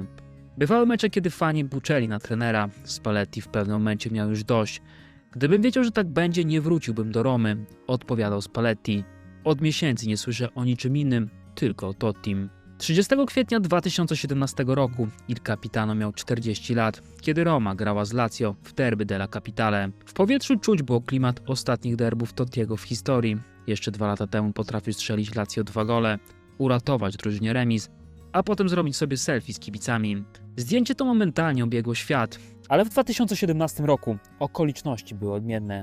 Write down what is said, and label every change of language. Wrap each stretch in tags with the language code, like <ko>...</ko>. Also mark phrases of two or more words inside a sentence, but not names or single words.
<pl>Bywały mecze, kiedy fani buczeli na trenera. Spalletti w pewnym momencie miał już dość. Gdybym wiedział, że tak będzie, nie wróciłbym do Romy, odpowiadał Spalletti. Od miesięcy nie słyszę o niczym innym, tylko o Tottim. 30 kwietnia 2017 roku Il Capitano miał 40 lat, kiedy Roma grała z Lazio w</pl> <it>derby della Capitale.</it> <pl>W powietrzu czuć było klimat ostatnich derbów Tottiego w historii. Jeszcze 2 lata temu potrafił strzelić Lazio 2 gole, uratować drużynie remis, a potem zrobić sobie selfie z kibicami. Zdjęcie to momentalnie obiegło świat, ale w 2017 roku okoliczności były odmienne.</pl>